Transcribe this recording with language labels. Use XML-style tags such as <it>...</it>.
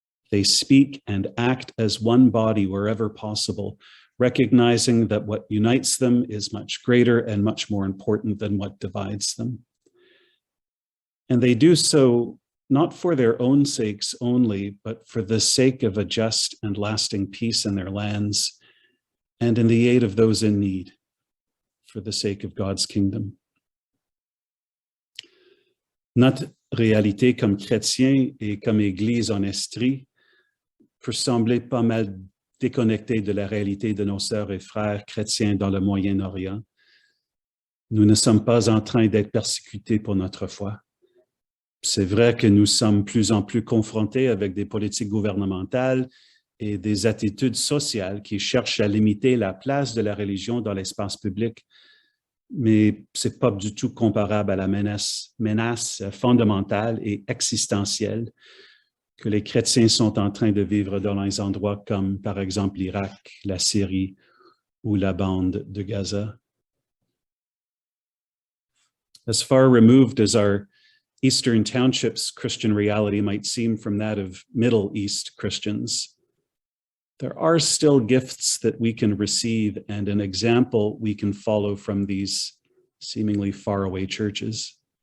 <en>They speak and act as one body wherever possible, recognizing that what unites them is much greater and much more important than what divides them. And they do so not for their own sakes only, but for the sake of a just and lasting peace in their lands and in the aid of those in need, for the sake of God's kingdom.</en> <fr>Notre réalité comme chrétiens et comme Église en Estrie peut sembler pas mal déconnectée de la réalité de nos sœurs et frères chrétiens dans le Moyen-Orient. Nous ne sommes pas en train d'être persécutés pour notre foi. C'est vrai que nous sommes plus en plus confrontés avec des politiques gouvernementales et des attitudes sociales qui cherchent à limiter la place de la religion dans l'espace public, mais ce n'est pas du tout comparable à la menace fondamentale et existentielle que les chrétiens sont en train de vivre dans les endroits comme, par exemple, l'Irak, la Syrie ou la bande de Gaza.</fr> <en>As far removed as our Eastern Townships Christian reality might seem from that of Middle East Christians, there are still gifts that we can receive and an example we can follow from these seemingly faraway churches.</en>